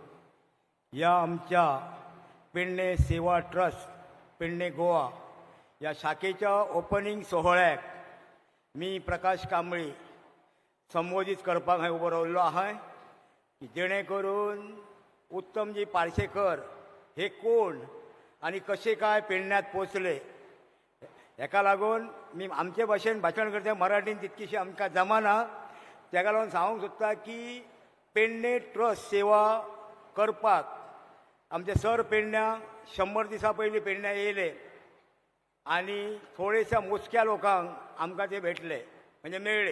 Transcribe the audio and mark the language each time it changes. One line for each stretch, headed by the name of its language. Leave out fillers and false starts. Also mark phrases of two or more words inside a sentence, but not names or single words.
Konkani: या आमच्या पेडणे सेवा ट्रस्ट पेडणे गोवा या शाखेच्या ओपनिंग सोहळ्याक मी प्रकाश कांबळे संबोधित करपाक हांवें उबो रावल्लो आहाय की जेणे करून उत्तमजी पार्सेकर हे कोण आनी कशे काय पेडण्यात पोचले हेका लागून मी आमचे भाशेन भाशण करता मराठीन तितकीशी आमकां जमाना तेका लागून सांगूंक सोदता की पेडणे ट्रस्ट सेवा करपाक आमचे सर पेडण्या 100 दिसां पयलीं पेडण्या येयले आनी थोडेशा मोजक्या लोकांक आमकां ते भेटले म्हणजे मेळ्ळे.